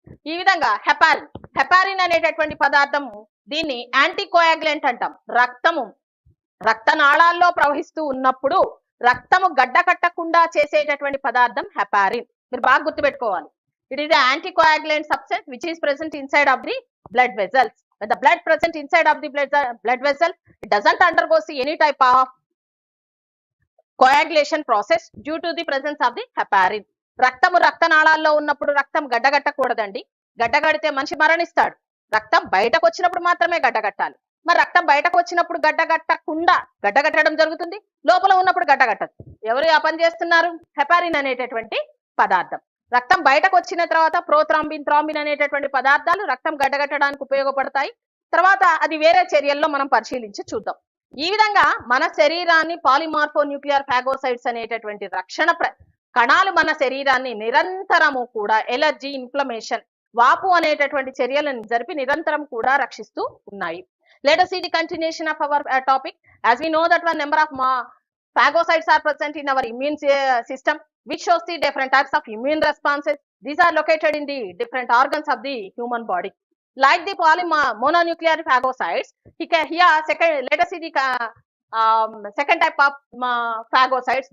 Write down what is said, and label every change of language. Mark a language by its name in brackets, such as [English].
[Telugu] ఈ విధంగా హెపారిన్ అనేటటువంటి పదార్థం, దీన్ని యాంటీకోయాగ్లెంట్ అంటాం. రక్తనాళాల్లో ప్రవహిస్తూ ఉన్నప్పుడు రక్తము గడ్డ కట్టకుండా చేసేటటువంటి పదార్థం హెపారిన్. మీరు బాగా గుర్తుపెట్టుకోవాలి. [English] It is anticoagulant substance which is present inside of the blood vessels. When the blood present inside of the blood vessel, it doesn't undergo any type of coagulation process due to the presence of the heparin. [Telugu] రక్తము రక్తనాళాల్లో ఉన్నప్పుడు రక్తం గడ్డగట్టకూడదండి. గడ్డగడితే మనిషి మరణిస్తాడు. రక్తం బయటకు వచ్చినప్పుడు మాత్రమే గడ్డగట్టాలి. మరి రక్తం బయటకు వచ్చినప్పుడు గడ్డగట్టడం జరుగుతుంది, లోపల ఉన్నప్పుడు గడ్డగట్టదు. ఎవరు ఆ పని చేస్తున్నారు? హెపారిన్ అనేటటువంటి పదార్థం. రక్తం బయటకు వచ్చిన తర్వాత థ్రాంబిన్ అనేటటువంటి పదార్థాలు రక్తం గడ్డగట్టడానికి ఉపయోగపడతాయి. తర్వాత అది వేరే చర్యల్లో మనం పరిశీలించి చూద్దాం. ఈ విధంగా మన శరీరాన్ని పాలిమార్ఫో న్యూక్లియర్ ఫాగోసైట్స్ అనేటటువంటి రక్షణ కణాలు మన శరీరాన్ని నిరంతరము కూడా ఎలర్జీ, ఇన్ఫ్లమేషన్, వాపు అనేటటువంటి చర్యలను జరిపి నిరంతరం కూడా రక్షిస్తూ ఉన్నాయి. [English] Let us see the continuation of our topic. As we know that one number of phagocytes are present in our immune system, which shows the different types of immune responses. These are located in the different organs of the human body. Like the mononuclear phagocytes, let us see the second type of phagocytes.